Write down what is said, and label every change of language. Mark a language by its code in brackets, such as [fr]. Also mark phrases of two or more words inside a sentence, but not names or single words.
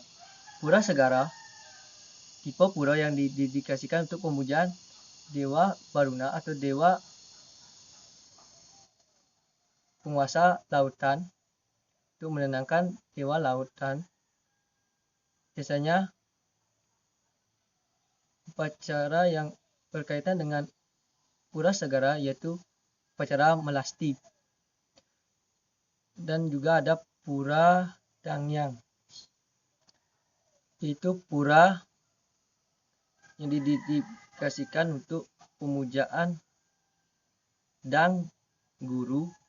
[id] Pura Segara tipe pura yang didedikasikan untuk pemujaan Dewa Baruna atau dewa penguasa lautan, untuk menenangkan dewa lautan. Biasanya upacara yang berkaitan dengan pura Segara yaitu upacara melasti. Dan juga ada pura Dangyang, yaitu pura yang didedikasikan untuk pemujaan Dang Guru,